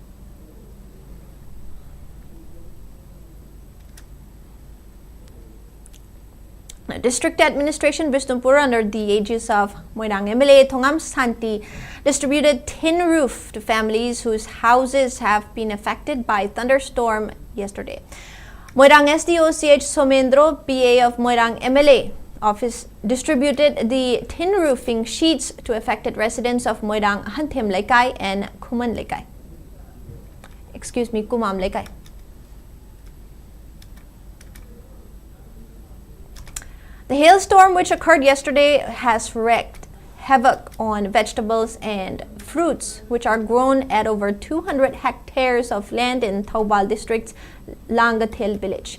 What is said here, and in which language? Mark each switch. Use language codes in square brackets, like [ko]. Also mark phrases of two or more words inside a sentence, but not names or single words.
[en] District Administration Vishnupur, under the aegis of Moirang MLA Thongam Santi, distributed tin roof to families whose houses have been affected by thunderstorm yesterday. Moirang SDO CH Somendro, PA of Moirang MLA office, distributed the tin roofing sheets to affected residents of Moirang Hanthem Lekai and Kumam Lekai. The hailstorm which occurred yesterday has wreaked havoc on vegetables and fruits which are grown at over 200 hectares of land in Thoubal district's Langathel village.